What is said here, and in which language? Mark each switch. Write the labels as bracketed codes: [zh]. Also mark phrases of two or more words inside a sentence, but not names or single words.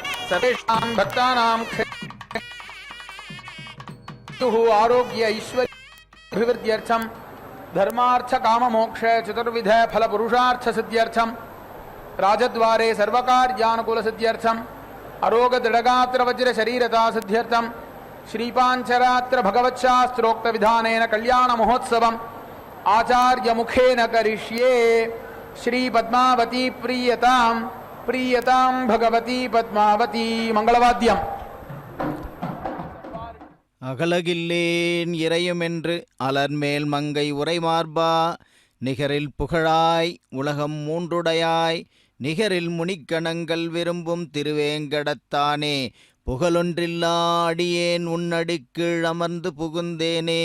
[sa] सर्वेषां भक्तानां आरोग्य ऐश्वर्य अभिवृद्ध्यर्थं धर्मार्थ काम मोक्ष चतुर्विध फल पुरुषार्थ सिद्ध्यर्थं राजद्वारे सर्वकार्यानुकूल सिद्ध्यर्थं अरोग दृढगात्र वज्र शरीरता सिद्ध्यर्थं श्रीपांचरात्र भगवच्छास्त्रोक्त विधानेन कल्याण महोत्सवम् आचार्य मुखेन करिष्ये। श्री पद्मावती प्रीयतां प्रीयतां भगवती पद्मावती। मंगलवाद्यम्। [ta] அகலகில்லேன் இறையுமென்று அலர்மேல் மங்கை உரைமார்பா நிகரில் புகழாய் உலகம் மூன்றுடையாய் நிகரில் முனிக்கணங்கள் விரும்பும் திருவேங்கடத்தானே புகழொன்றில்லா அடியேன் உன்னடிக்கீழ் அமர்ந்து புகுந்தேனே.